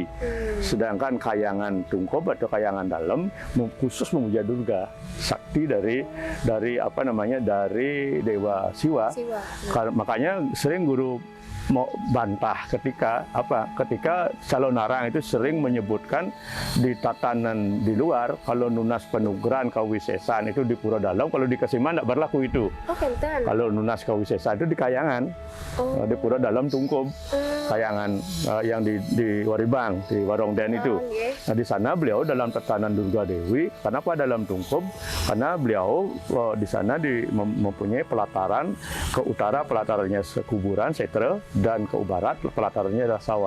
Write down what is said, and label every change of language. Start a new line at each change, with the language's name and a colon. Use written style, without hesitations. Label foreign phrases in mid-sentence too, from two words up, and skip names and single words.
Indonesian: Sedangkan Kahyangan Tungkob atau Kahyangan Dalam khusus memuja Durga, sakti dari Dewa Siwa. Makanya sering guru mau bantah ketika calon narang itu sering menyebutkan di tatanan di luar, kalau
Balinese: nunas penugeran kawisesan
Indonesian: itu di Pura Dalam, kalau di Kesiman tidak berlaku itu. Kalau
Balinese: nunas kawisesan
Indonesian: itu di Kahyangan, di Pura Dalam Tungkob, Kahyangan yang di Waribang, di Warongden itu. Nah, di sana beliau dalam tatanan Durga Dewi. Kenapa dalam Tungkob? Karena beliau di sana mempunyai pelataran ke utara, pelatarannya kuburan setre, dan ke barat pelatarannya adalah sawah.